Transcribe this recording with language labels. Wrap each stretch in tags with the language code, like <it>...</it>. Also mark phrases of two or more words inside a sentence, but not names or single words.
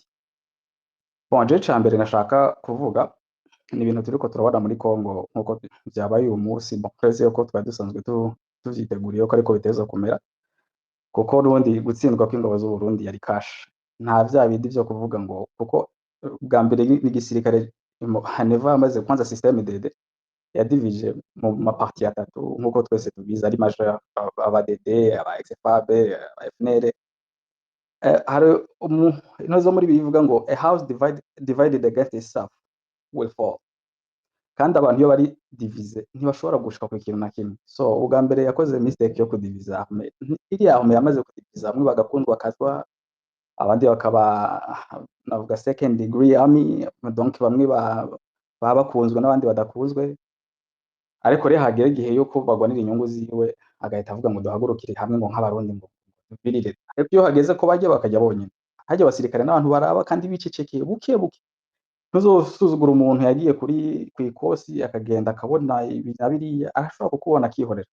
<fr>Bon, je</fr> <rn>cyambere nashaka kuvuga ni ibintu turiko turabona muri Congo nkuko byabaye uyu munsi, bon prese yuko twari dusanzwe tuvyiteguriye ko ariko biteza kumera, kuko n'ubundi gutsindwa kw'ingabo z'u Burundi yari cash, nta vya bindi vyo kuvuga ngo kuko bwa mbere n'igisirikare Haneva amaze kwanza systeme DD yadivije mu maparti atatu nkuko twese tubizi, ari major aba DD aba XFAB aba FNL. Hari inozo muri bivuga ngo</rn> <en>a house divided against itself will fall,</en> <rn>kandi abantu iyo bari divize ntibashobora gushika ku kintu na kimwe. So ubwa mbere yakoze mistake yo kudiviza arme, iriya arme yamaze kudiviza, bamwe bagakundwa akazwa, abandi bakaba navuga</rn> <en>second degree army,</en> <rn>donc bamwe bakunzwe n'abandi badakunzwe, ariko rero hagera igihe yuko bagwanira inyungu ziwe agahita avuga ngo duhagurukire hamwe ngo nk'abarundi ngo birire. Ariko iyo hageze ko bajya bakajya bonyine, hajya abasirikare n'abantu baraba kandi bicecekeye buke buke. Ntuzosuzugura umuntu yagiye ku ikosi akagenda akabona ibi na biriya, arashobora kukubona akihorera.</rn>